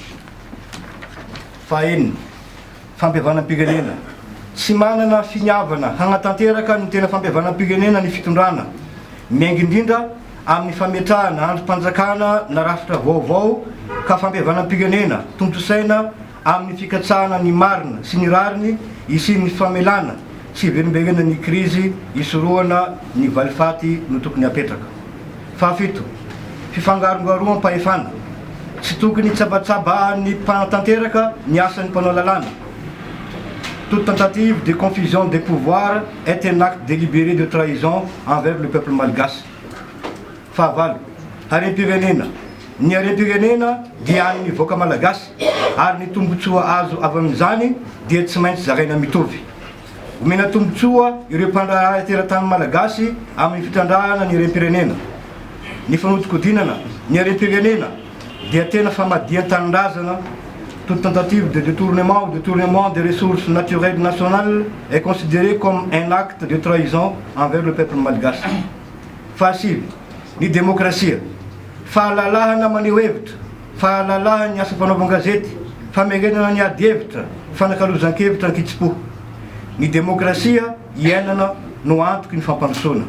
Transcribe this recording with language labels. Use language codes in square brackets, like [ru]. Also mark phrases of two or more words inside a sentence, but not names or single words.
[mg] Fahaenina, fampihavanam-pirenena, tsy manana finiavana hanatanteraka ny tena fampihavanam-pirenena ny fitondrana, miainga indrindra amin'ny fametrahana androm-panjakana na rafitra vaovao ka fampihavanam-pirenena tombosaina amin'ny fikatsahana ny marina sy ny rariny isian'ny famelana sy hiverimberena ny krizy isorohana ny valifaty no tokony apetraka. Fahafito, fifangarongaroam-pahefana, tsy tokony tsabatsabahan'ny mpanatanteraka ny asan'ny mpanao lalàna. [fr] Toute tentative de confusion des pouvoirs est un acte délibéré de trahison envers le peuple malgache. [mg] Fahavalo, harem-pirenena, ny harem-pirenena dia an'ny voaka malagasy ary ny tombotsoa azo avy amin'izany dia tsy maintsy zaraina mitovy. Omena tombotsoa ireo mpandraharaha teratany malagasy amin'ny fitrandrahana ny harem-pirenena. Ny fanodiko-dinana, ny harem-pirenena dia tena famadian-tanindrazana. [fr] Toute tentative de détournement ou détournement des ressources naturelles nationales est considérée comme un acte de trahison envers le peuple malgache. [mg] Fahasivy, ny demokrasia, fahalalahana maneho hevitra, fahalalahana ny asa fanaovan-gazety, famerenana ny ady hevitra, fanakalozan-kevitra ny kitsipo. Ny demokrasia iainana no antoky ny fampandrosoana.